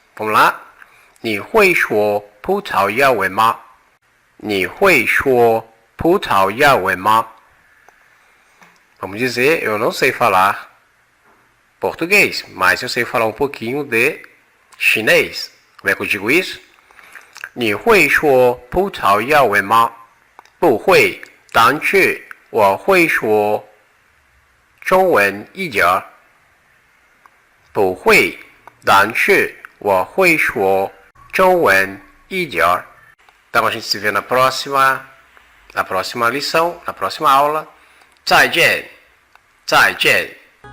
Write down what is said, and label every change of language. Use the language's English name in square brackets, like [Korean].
[Portuguese] Vamos lá. [Chinese] 你会说葡萄牙文吗? 你会说葡萄牙文吗? [Portuguese] Vamos dizer, eu não sei falar português, mas eu sei falar um pouquinho de chinês. Como é que eu digo isso? [Chinese] 你会说葡萄牙文吗? 不会，但是我会说中文一点。不会，但是我会说中文一点。 [Portuguese] Então a gente se vê na próxima lição, na próxima aula. [Chinese] 再见，再见。